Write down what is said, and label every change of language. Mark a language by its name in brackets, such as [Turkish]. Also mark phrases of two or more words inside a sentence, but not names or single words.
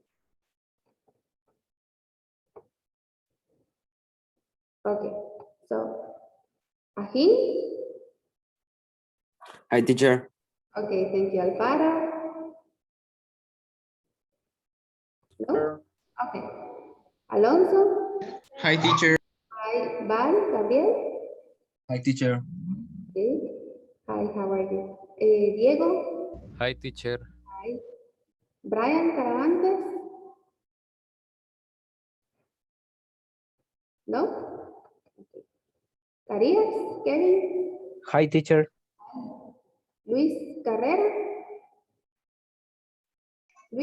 [English] Okay, so Ahin? Hi, teacher. Okay, thank you, Alvaro. No? Okay. Alonso? Hi, teacher. Hi, Val, Gabriel? Hi, teacher. Okay. Hi, how are you? Diego? Hi, teacher. Hi. Brian Caravantes? No? Carías? Kevin? Hi, teacher. Luis Carrera? Hi,